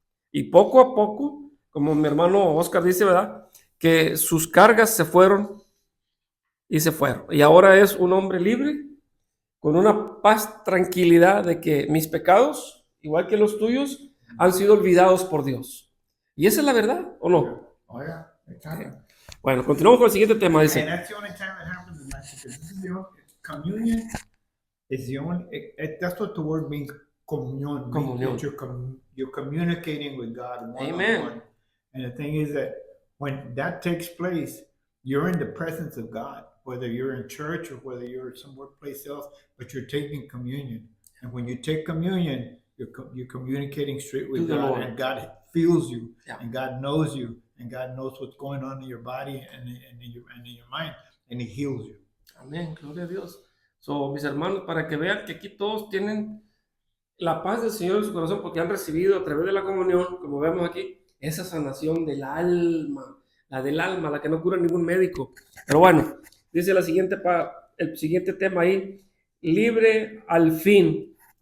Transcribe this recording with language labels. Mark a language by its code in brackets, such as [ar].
[es] Y poco a poco, como mi hermano Oscar dice, ¿verdad?, que sus cargas se fueron y se fueron. Y ahora es un hombre libre, con una paz, tranquilidad de que mis pecados, igual que los tuyos, han sido olvidados por Dios. ¿Y esa es la verdad o no? [en] Oh, yeah. Exactly. [es] Bueno, continuamos con el siguiente tema. [en] And [es] Dice, [en] that's the only time it happens in life, because this is the only, communion is the only, that's what the word means, communion. Communion. You're communicating with God one-on-one. Amen. And the thing is that when that takes place, you're in the presence of God, whether you're in church or whether you're somewhere place else, but you're taking communion. And when you take communion, you're communicating straight with To the God, Lord. and God feels you, Yeah. and God knows you, and God knows what's going on in your body and in your mind, and He heals you. [es] amén, gloria a Dios. So, mis hermanos, para que vean que aquí todos tienen la paz del Señor en su corazón, porque han recibido a través de la comunión, como vemos aquí, esa sanación del alma, la que no cura ningún médico. Pero bueno, dice el siguiente tema ahí, libre al fin.